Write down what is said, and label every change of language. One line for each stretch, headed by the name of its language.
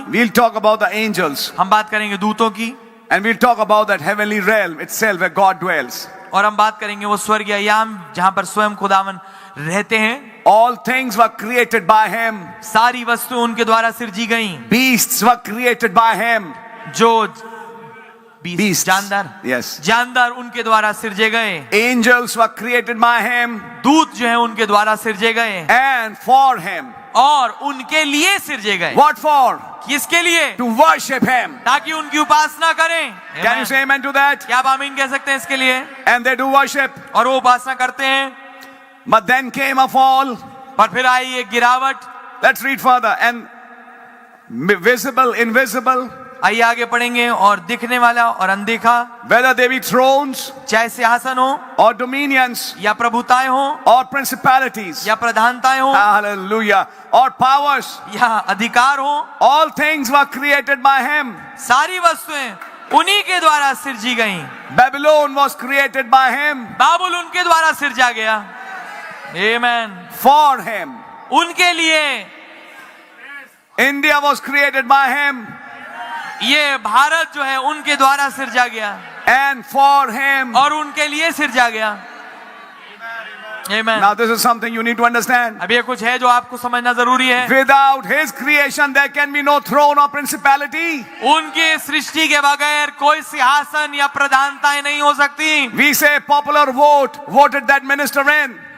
English: We'll talk about the angels.
Hindi: हम बात करेंगे दूतों की,
English: And we'll talk about that heavenly realm itself where God dwells.
Hindi: और हम बात करेंगे वो स्वर्गीय याम जहां पर स्वयं खुदावन रहते हैं।
English: All things were created by him.
Hindi: सारी वस्तुएं उनके द्वारा सिरजी गई।
English: Beasts were created by him.
Hindi: जो
English: Beasts.
Hindi: जानदार,
English: Yes.
Hindi: जानदार उनके द्वारा सिरजे गए।
English: Angels were created by him
Hindi: दूत जो है उनके द्वारा सिरजे गए
English: and for him.
Hindi: और उनके लिए सिरजे गए।
English: What for?
Hindi: किसके लिए?
English: To worship him.
Hindi: ताकि उनकी उपासना करें।
English: Can you say amen to that?
Hindi: क्या आप आमीन कह सकते हैं इसके लिए?
English: And they do worship.
Hindi: और वो उपासना करते हैं।
English: But then came a fall.
Hindi: पर फिर आई एक गिरावट।
English: Let's read further. And visible, invisible,
Hindi: आइए आगे पढ़ेंगे। और दिखने वाला और अनदेखा,
English: whether they be thrones
Hindi: चाहे सिंहासन हो
English: or dominions
Hindi: या प्रभुताएं हो
English: or principalities.
Hindi: या प्रधानताएं हो
English: Hallelujah. Or powers.
Hindi: या अधिकार हो,
English: All things were created by him.
Hindi: सारी वस्तुएं उन्हीं के द्वारा सिरजी गई।
English: Babylon was created by him.
Hindi: बाबुल उनके द्वारा सिरजा गया।
English: Amen. For him.
Hindi: उनके लिए।
English: India was created by him.
Hindi: ये भारत जो है उनके द्वारा सिरजा गया
English: And for him.
Hindi: और उनके लिए सिरजा गया। Amen.
English: Now this is something you need to understand.
Hindi: अब ये कुछ है जो आपको समझना जरूरी है।
English: Without his creation there can be no throne or principality.
Hindi: उनके सृष्टि के बगैर कोई सिंहासन या प्रधानताएं नहीं हो सकती।
English: We say popular vote voted that minister in.